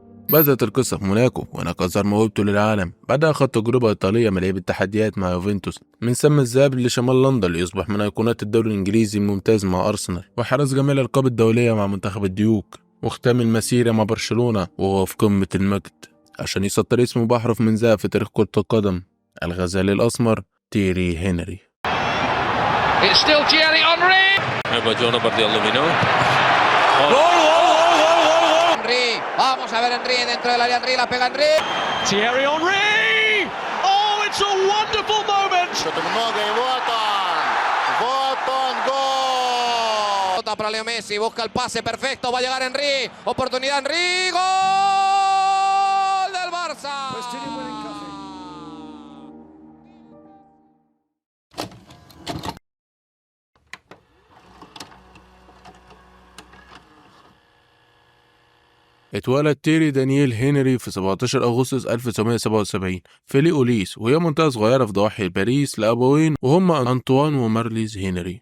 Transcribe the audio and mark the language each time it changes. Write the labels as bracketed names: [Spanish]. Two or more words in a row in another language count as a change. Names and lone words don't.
[Arabic] بدأت القصة في موناكو، وهناك أظهر موهبته للعالم. بعدها خد تجربة إيطالية مليئة بالتحديات مع يوفنتوس، من سم الذهاب لشمال لندن ليصبح من أيقونات الدوري الإنجليزي الممتاز مع أرسنال، وحرز جميع الألقاب الدولية مع منتخب الديوك، واختام المسيرة مع برشلونة وهو في قمة المجد عشان يسطر اسمه بأحرف من ذهب في تاريخ كرة القدم: الغزال الأسمر تيري هنري. [Spanish] Vamos a ver Henry dentro del área. Henry la pega Henry. Thierry Henry. [English] Oh, it's a wonderful moment. [Spanish] Votan para Leo Messi, busca el pase perfecto, va a llegar Henry. Oportunidad Henry. Gol del Barça. Pues tiene buen encaje. [Arabic] اتولد تيري دانييل هنري في 17 أغسطس 1977 في ليوليس، وهي منطقة صغيرة في ضواحي باريس، لأبوين وهما أنطوان ومارليز هنري.